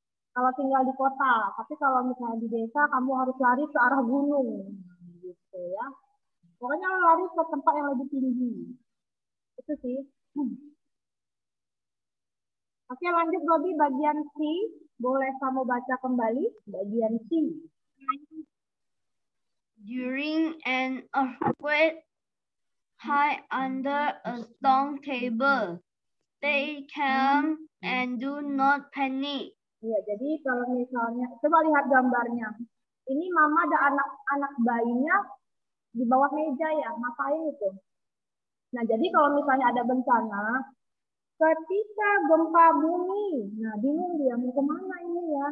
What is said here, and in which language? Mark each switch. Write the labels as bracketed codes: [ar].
[id] Kalau tinggal di kota, tapi kalau misalnya di desa, kamu harus lari ke arah gunung, gitu ya. Pokoknya lari ke tempat yang lebih tinggi. Itu sih. Oke, lanjut Bobby, bagian C. Boleh kamu baca kembali, bagian C. [en] During an earthquake, hide under a stone table. Stay calm and do not panic. [id] Ya, jadi kalau misalnya, coba lihat gambarnya. Ini mama ada anak bayinya di bawah meja ya, ngapain itu? Nah, jadi kalau misalnya ada bencana, ketika gempa bumi, nah bingung dia mau kemana ini ya.